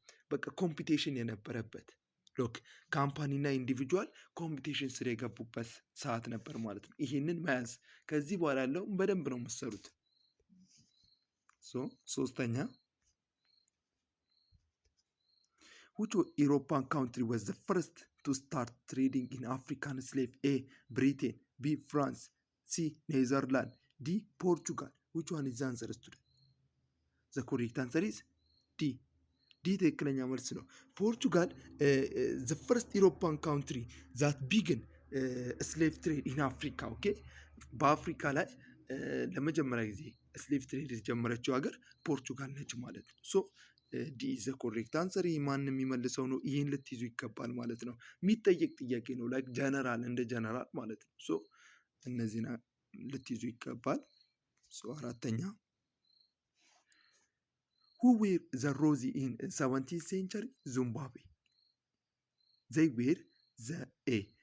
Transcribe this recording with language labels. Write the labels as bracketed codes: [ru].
[am] በቃ ኮምፒቴሽን የነበረበት ሎክ ካምፓኒ እና ኢንዲቪጁዋል ኮምፒቴሽን ስር የገቡበት ሰዓት ነበር ማለት ነው። ይህንን መያዝ ከዚህ በኋላ ያለው በደንብ ነው የምትሰሩት። ሶስተኛ [en] which European country was the first to start trading in African slave? A. Britain, B. France, C. Netherlands, D. Portugal. Which one is the answer student? The correct answer is D. [am] D ትክክለኛ መልስ ነው። [en] ፖርቱጋል the first European country that began slave trade in Africa. [am] ኦኬ በአፍሪካ ላይ ለመጀመሪያ ጊዜ ስሌቭ ትሬድ የጀመረችው ሀገር ፖርቱጋል ነች ማለት ነው። [en] ሶ ዲ ዘ ኮሬክት አንሰር። [am] ማንም የሚመልሰው ነው። ይህን ልትይዙ ይገባል ማለት ነው። የሚጠየቅ ጥያቄ ነው። ላይክ ጀነራል እንደ ጀነራል ማለት ነው። ሶ እነዚህን ልትይዙ ይገባል። ሶ አራተኛ [en] who were the Rosie in 17th century Zimbabwe? They were the A.